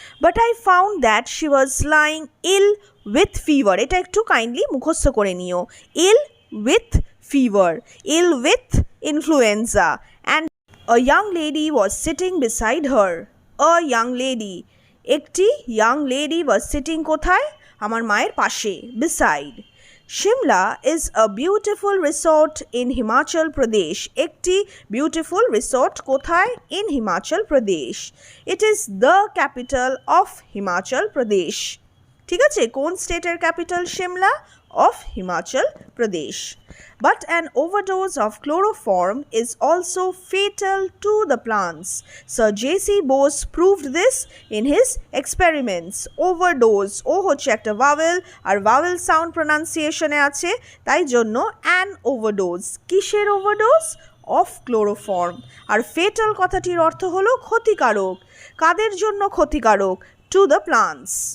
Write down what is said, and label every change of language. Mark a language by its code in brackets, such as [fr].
[en] but I found that she was lying ill with fever, [bn] এটা একটু kindly মুখস্থ করে নিও। [en] Ill with fever, ill with influenza, and a young lady was sitting beside her. A young lady, একটি young lady was sitting [bn] কোথায়? আমার মায়ের পাশে, beside. [en] Shimla is a beautiful resort in Himachal Pradesh. [bn] একটি [en] beautiful resort [bn] কোথায়? [en] In Himachal Pradesh. It is the capital of Himachal Pradesh. [bn] ঠিক আছে, কোন স্টেটের capital? Shimla, [en] of Himachal Pradesh. But an overdose of chloroform is also fatal to the plants. Sir J.C. Bose proved this in his experiments. [bn] Overdose, ও হচ্ছে একটা vowel, আর vowel sound প্রোনাউন্সিয়েশনে আছে, তাই জন্য [en] an overdose। [bn] কিসের overdose? [en] Of chloroform. [bn] আর fatal কথাটির অর্থ হলো ক্ষতিকারক। কাদের জন্য ক্ষতিকারক? [en] To the plants.